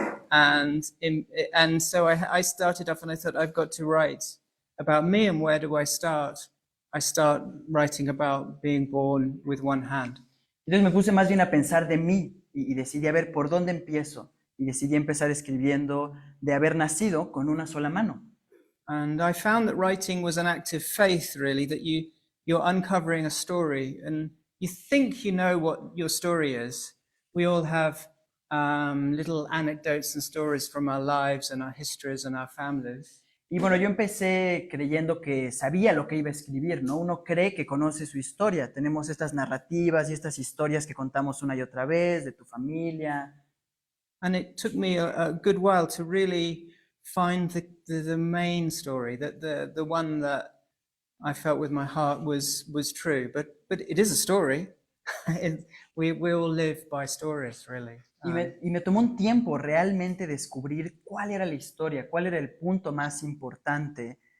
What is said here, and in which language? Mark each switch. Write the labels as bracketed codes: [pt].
[en] And so I started off and I thought, I've got to write about me. And where do I start? I start writing about being born with one hand. [es] Entonces me puse más bien a pensar de mí y decidí a ver por dónde empiezo. Y decidí empezar escribiendo de haber nacido con una sola mano. [en] And I found that writing was an act of faith, really, that you're uncovering a story and you think you know what your story is. We all have little anecdotes and stories from our lives and our histories and our families. [es] Y bueno, yo empecé creyendo que sabía lo que iba a escribir, ¿no? Uno cree que conoce su historia. Tenemos estas narrativas y estas historias que contamos una y otra vez de tu familia. [en] And it took me a good while to really find the main story, that the one that I felt with my heart was true. But it is a story. We all live by stories, really. [es] Y me tomó un tiempo realmente descubrir cuál era la historia, cuál era el punto más importante.